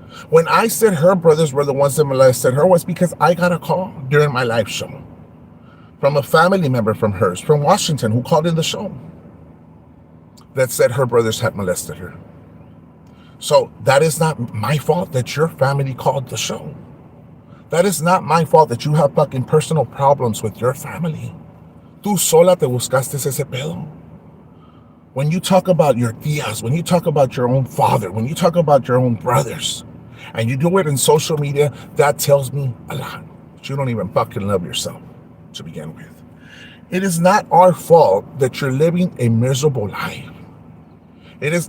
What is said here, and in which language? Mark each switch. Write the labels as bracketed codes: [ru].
[en] When I said her brothers were the ones that molested her was because I got a call during my live show from a family member from hers, from Washington, who called in the show that said her brothers had molested her. So that is not my fault that your family called the show. That is not my fault that you have fucking personal problems with your family. [es] Tú sola te buscaste ese pedo. [en] When you talk about your tias, when you talk about your own father, when you talk about your own brothers, and you do it in social media, that tells me a lot. But you don't even fucking love yourself to begin with. It is not our fault that you're living a miserable life. It is.